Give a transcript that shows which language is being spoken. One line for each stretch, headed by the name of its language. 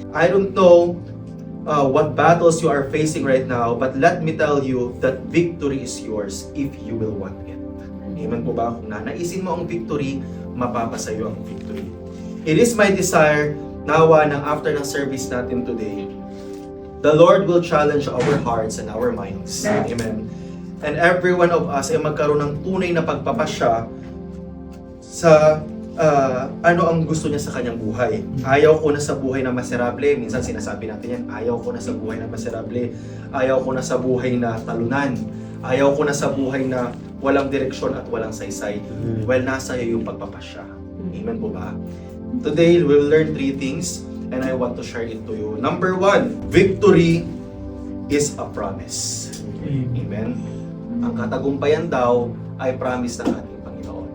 English: I don't know what battles you are facing right now, but let me tell you that victory is yours if you will want it.
Filipino: Amen po ba? Kung nanaisin mo ang victory, mapapasayo ang victory.
English: It is my desire, nawa ng after ng service natin today, the Lord will challenge our hearts and our minds. Amen. And every one of us
Filipino: ay magkaroon ng tunay na pagpapasya sa ano ang gusto niya sa kanyang buhay. Ayaw ko na sa buhay na miserable. Minsan sinasabi natin yan, ayaw ko na sa buhay na miserable. Ayaw ko na sa buhay na talunan. Ayaw ko na sa buhay na walang direksyon at walang saysay. Well, nasa iyo yung pagpapasya. Amen po ba?
English: Today, we'll learn 3 things and I want to share it to you. Number 1, victory is a promise. Amen.
Filipino: Ang katagumpayan daw ay promise ng ating Panginoon.